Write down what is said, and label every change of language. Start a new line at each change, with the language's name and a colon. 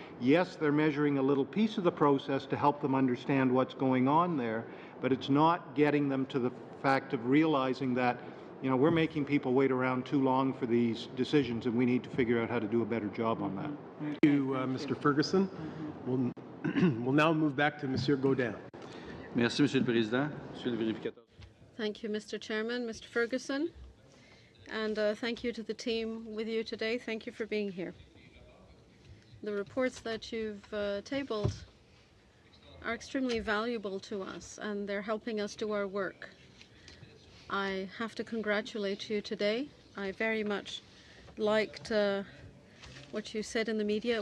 English: Yes, they're measuring a little piece of the process to help them understand what's going on there, but it's not getting them to the fact of realizing that, you know, we're making people wait around too long for these decisions, and we need to figure out how to do a better job on that. Thank you, Mr. Ferguson. We'll now move back to Monsieur Gaudin.
French: Merci, Monsieur le Président. Monsieur le vérificateur.
English: Thank you, Mr. Chairman, Mr. Ferguson, and thank you to the team with you today. Thank you for being here. The reports that you've tabled are extremely valuable to us, and they're helping us do our work. I have to congratulate you today. I very much liked what you said in the media.